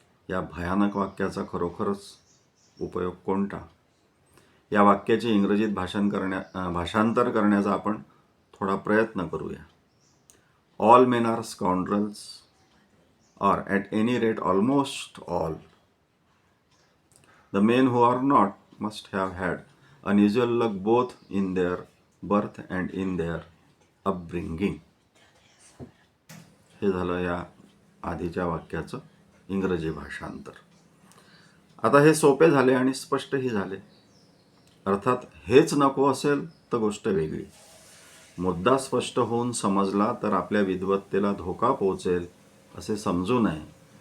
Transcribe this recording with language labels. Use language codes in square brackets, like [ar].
[mr] या भयानक वाक्याचा खरोखरच उपयोग कोणता? या वाक्याचे इंग्रजीत भाषांतर करण्याचा आपण थोडा प्रयत्न करूया. [en] All men are scoundrels, or at any rate almost all. The men who are not must have had unusual luck both in their birth and in their upbringing. [mr] हे झालं या आधीच्या वाक्याचं इंग्रजी भाषांतर. आता हे सोपे झाले आणि स्पष्टही झाले. अर्थात हेच नको असेल तर गोष्ट वेगळी. मुद्दा स्पष्ट होऊन समजला तर आपल्या विद्वत्तेला धोका पोहोचेल असे समजू नये.